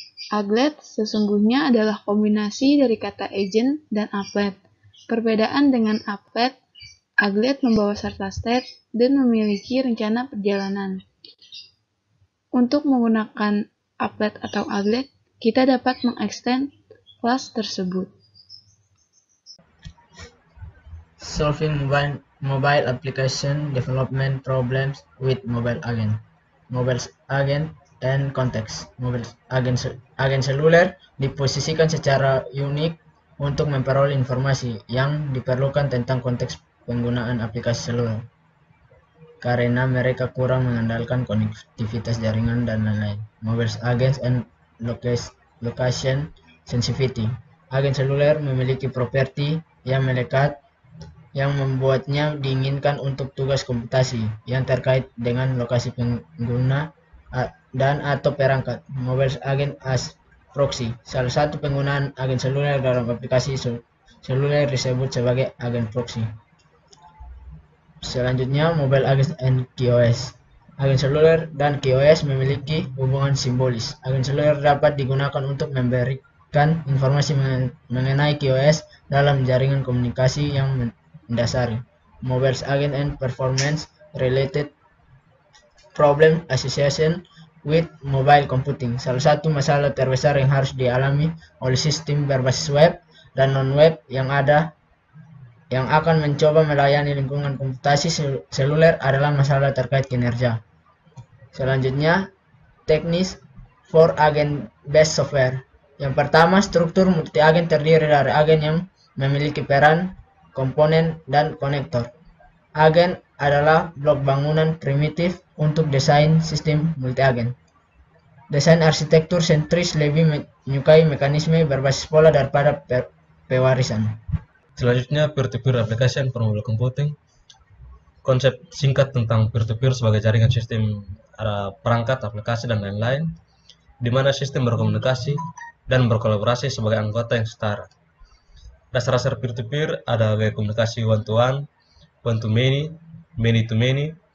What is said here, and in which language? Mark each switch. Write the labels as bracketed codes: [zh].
[id] Aglet sesungguhnya adalah kombinasi dari kata agent dan applet. Perbedaan dengan applet, Aglet membawa serta state dan memiliki rencana perjalanan. Untuk menggunakan applet atau aglet, kita dapat mengextend kelas tersebut. [en] Solving mobile application development problems with mobile agent. Mobile agent and context. [id] Mobile agent seluler diposisikan secara unik untuk memperoleh informasi yang diperlukan tentang konteks penggunaan aplikasi seluler, karena mereka kurang mengandalkan konektivitas jaringan dan lain-lain. [en] Mobile agents and location sensitivity. [id] Agen seluler memiliki properti yang melekat yang membuatnya diinginkan untuk tugas komputasi yang terkait dengan lokasi pengguna dan atau perangkat. [en] Mobile agent as proxy. [id] Salah satu penggunaan agen seluler dalam aplikasi seluler disebut sebagai agen proxy. Selanjutnya, [en] mobile agent and QoS. [id] Agen seluler dan QoS memiliki hubungan simbolis. Agen seluler dapat digunakan untuk memberikan informasi mengenai QoS dalam jaringan komunikasi yang mendasari. [en] Mobile agent and performance related problem association with mobile computing. [id] Salah satu masalah terbesar yang harus dialami oleh sistem berbasis web dan non-web yang akan mencoba melayani lingkungan komputasi seluler adalah masalah terkait kinerja. Selanjutnya, teknis [en] for agent-based software. [id] Yang pertama, struktur multi-agen terdiri dari agen yang memiliki peran, komponen, dan konektor. Agen adalah blok bangunan primitif untuk desain sistem multi-agen. Desain arsitektur sentris lebih menyukai mekanisme berbasis pola daripada pewarisan. Selanjutnya, [en] peer-to-peer application for mobile computing. [id] konsep singkat tentang peer-to-peer sebagai jaringan sistem perangkat, aplikasi, dan lain-lain, di mana sistem berkomunikasi dan berkolaborasi sebagai anggota yang setara. Dasar-dasar peer-to-peer ada gaya komunikasi one-to-one, one-to-many, many-to-many.